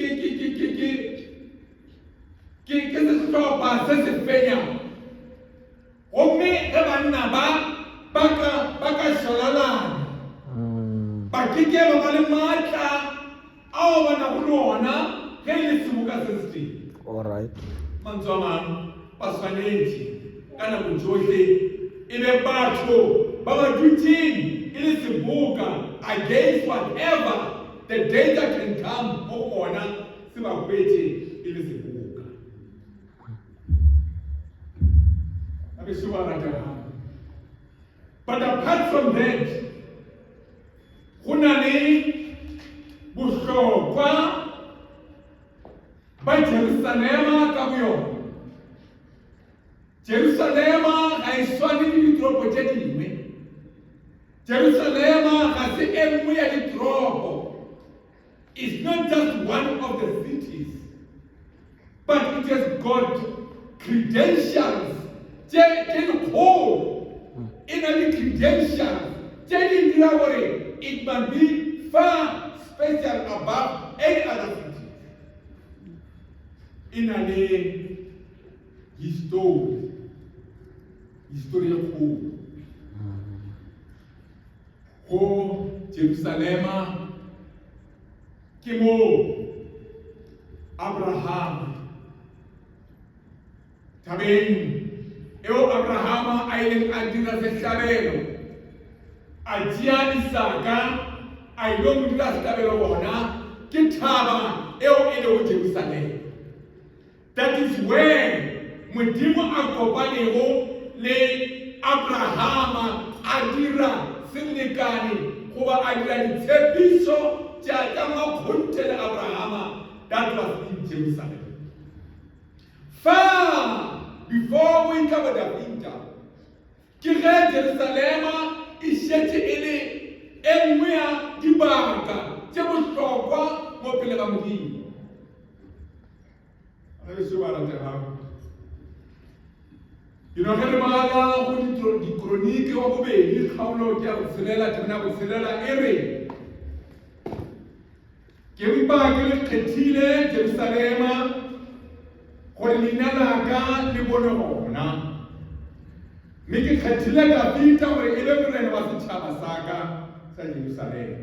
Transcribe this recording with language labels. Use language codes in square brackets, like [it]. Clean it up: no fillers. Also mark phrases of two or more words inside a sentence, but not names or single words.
[nso] sehlopha se se fenyang gomme ge banna ba ka šalalana ba ke ba ba le maatla ao ba nago le ona ge e le seboka se se teng. [en] Alright. [nso] Mantswe a mang ba tshwanetse ka nako tsohle e be batho ba ba dutseng e le seboka [en] against whatever the danger can come [nso] go ona se ba hwetse e le seboka. Abe se wa rata. [en] But apart from that, [nso] go na le bohlokwa ba Jerusalema ka boyona. Jerusalema ga e swane le ditoropo tše dingwe. Jerusalema ga se e nngwe ya ditoropo. [en] It's not just one of the cities, but it has got credentials. In a credentials, it must be far special above any other city. In a history of hope. [nso] Ho Jerusalema ke mo Abraham tabeng eo Abrahama a ileng a dira sehlabelo a tšea Isaka a ilo mo dira sehlabelo bona ke thaba eo e lego Jerusalema. [en] That is where [nso] Modimo a kopanego le Abrahama a dira selekane goba a dira ditshepišo tša makgonthe le Abrahama. [en] That was in Jerusalem. Far before we cover the winter, [nso] ke ge Jerusalema e šetše e le e nngwe ya dibaka tše bohlokwa mo pele ga Modimo. [en] You know, [nso] ge re bala go dikroniki wa bobedi kgaolo ke ya botshelela temena botshelela e re ke mpa ke le kgethile Jerusalema gore leina laka le bone gona mme ke kgethile Davida gore e be morena wa setšhaba saka sa Jerusalema.